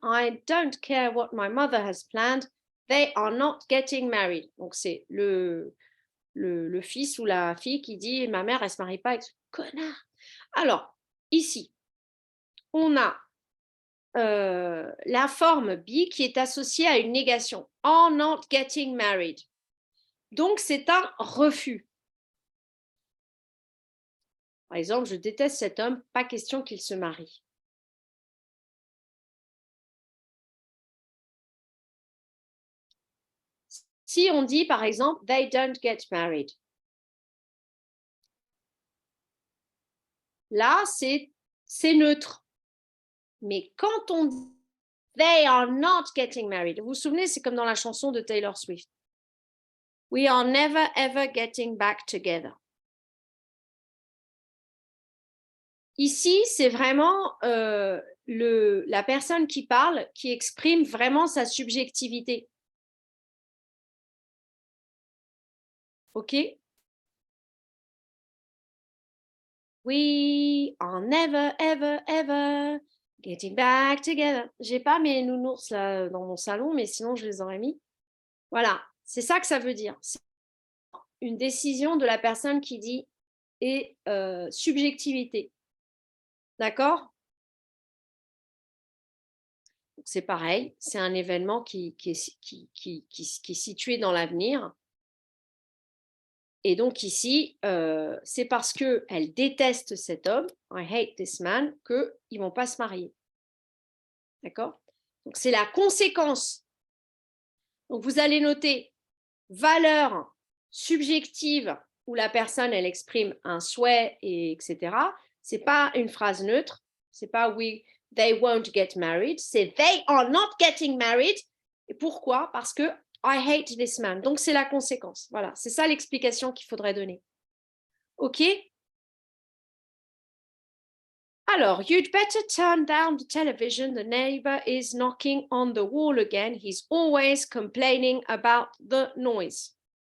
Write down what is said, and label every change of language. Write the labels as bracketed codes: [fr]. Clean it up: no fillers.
[en] I don't care what my mother has planned. They are not getting married. [fr] Donc, c'est le fils ou la fille qui dit « Ma mère, elle ne se marie pas avec ce connard. » Alors, ici, on a la forme be qui est associée à une négation. [en] « Are not getting married. » [fr] Donc, c'est un refus. Par exemple, je déteste cet homme, pas question qu'il se marie. Si on dit, par exemple, [en] they don't get married. [fr] Là, c'est neutre. Mais quand on dit [en] they are not getting married, [fr] vous vous souvenez, c'est comme dans la chanson de Taylor Swift. [en] We are never ever getting back together. [fr] Ici, c'est vraiment la personne qui parle, qui exprime vraiment sa subjectivité. OK? [en] We are never, ever, ever getting back together. [fr] J'ai pas mes nounours là dans mon salon, mais sinon je les aurais mis. Voilà, c'est ça que ça veut dire. C'est une décision de la personne qui dit et subjectivité. D'accord? C'est pareil, c'est un événement qui est situé dans l'avenir. Et donc ici, c'est parce qu'elle déteste cet homme, [en] I hate this man, [fr] qu'ils ne vont pas se marier. D'accord? Donc c'est la conséquence. Donc vous allez noter valeur subjective où la personne, elle exprime un souhait, et etc. C'est pas une phrase neutre. C'est pas [en] they won't get married. [fr] C'est [en] they are not getting married. [fr] Et pourquoi? Parce que [en] I hate this man. [fr] Donc, c'est la conséquence. Voilà, c'est ça l'explication qu'il faudrait donner. OK? Alors, [en] you'd better turn down the television. The neighbor is knocking on the wall again. He's always complaining about the noise.